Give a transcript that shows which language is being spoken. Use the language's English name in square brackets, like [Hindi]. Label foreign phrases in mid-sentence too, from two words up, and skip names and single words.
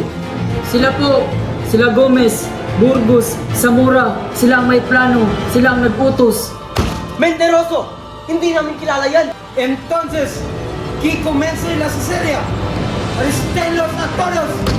[Filipino] Sila po, sila Gomez, Burgos, Zamora, sila ang may plano, sila ang nag-utos. Mentiroso! Hindi namin kilala yan! [Spanish] Entonces, que comience la cesárea. Arresténlos a todos.